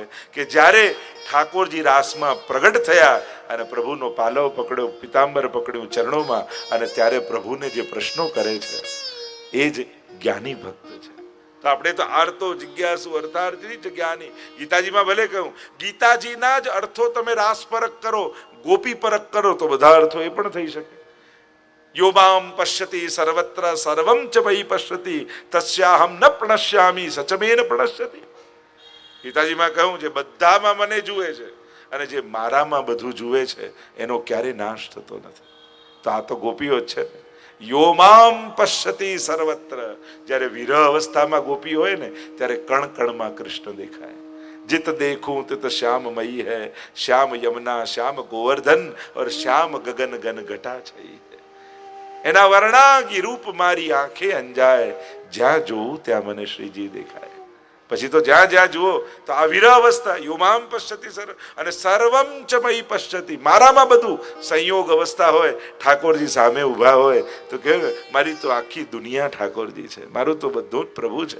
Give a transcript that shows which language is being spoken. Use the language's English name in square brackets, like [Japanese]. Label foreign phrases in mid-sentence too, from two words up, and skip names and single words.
[Gujarati] કે જ્યારે ઠાકોરજી રાસમાં પ્રગટ થયા અને પ્રભુનો પાલવ પકડ્યો, પિતાંબર પકડ્યું ચરણોમાં, અને ત્યારે પ્રભુને જે પ્રશ્નો કરે છે એ જ જ્ઞાની ભક્ત છે. તો આપણે તો આર્તો, જિજ્ઞાસુ, અર્થાર્થી જ જ્ઞાની. ગીતાજીમાં ભલે કહ્યું, ગીતાજીના જ અર્થો તમે રાસ પરક કરો, ગોપી પરક કરો, તો બધા અર્થો એ પણ થઈ શકે. [Sanskrit] યો મામ પશ્યતિ સર્વત્ર સર્વમ ચ મયી પશ્યતિ તસ્યાહમ ન પ્રણશ્યામિ સચમેન પ્રણશ્યતિ. [Gujarati] ગીતાજીમાં કહ્યું, જે બધામાં મને જુએ છે અને જે મારામાં બધું જુએ છે એનો ક્યારે નાશ થતો નથી. તો આ તો ગોપીઓ જ છે ને. [Sanskrit] યો મામ પશ્યતિ સર્વત્ર. [Gujarati] જ્યારે વિરહ અવસ્થામાં ગોપી હોય ને, ત્યારે કણ કણમાં કૃષ્ણ દેખાય. [Hindi] जित देखूं तित श्याममयी है, श्याम यमुना, श्याम गोवर्धन और श्याम गगन गन घटा छई है. [Gujarati] એના વર્ણાંગી રૂપ મારી આંખે અંજાય, જ્યાં જોઉં ત્યાં મને શ્રીજી દેખાય. પછી તો જ્યાં જ્યાં જુઓ તો આ વિરહ [Sanskrit] યોમામ પશ્યતિ સર્વ, [Gujarati] અને [Sanskrit] સર્વમ ચ મયી પશ્યતિ, [Gujarati] મારામાં બધું સંયોગ અવસ્થા હોય, ઠાકોરજી સામે ઊભા હોય તો કે મારી તો આખી દુનિયા ઠાકોરજી છે, મારું તો બધું જ પ્રભુ છે.